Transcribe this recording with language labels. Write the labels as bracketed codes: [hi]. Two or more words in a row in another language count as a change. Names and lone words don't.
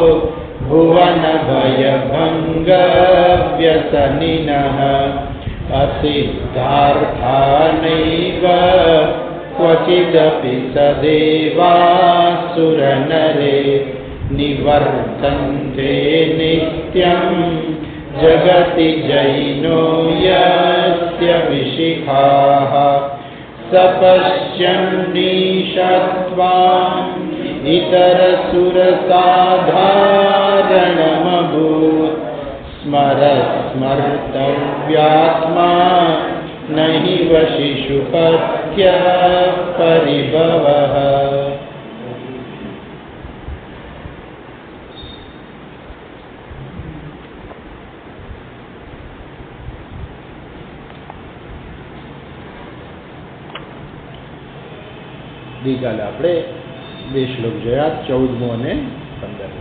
[sa] भुवनभयभङ्गव्यसनिनः असिद्धार्थानैव क्वचिदपि स देवासुरनरे निवर्तन्ते नित्यं जगति जैनो यस्य विशिखाः स पश्यन्नीशत्वाम् इतरसुरसाधारणमभूत् स्मर्तव्यात्मा न हि शिशुपत्यः परिभवः। [gu] ગઈકાલે આપણે બે શ્લોક જોયા, 14મો અને 15મો.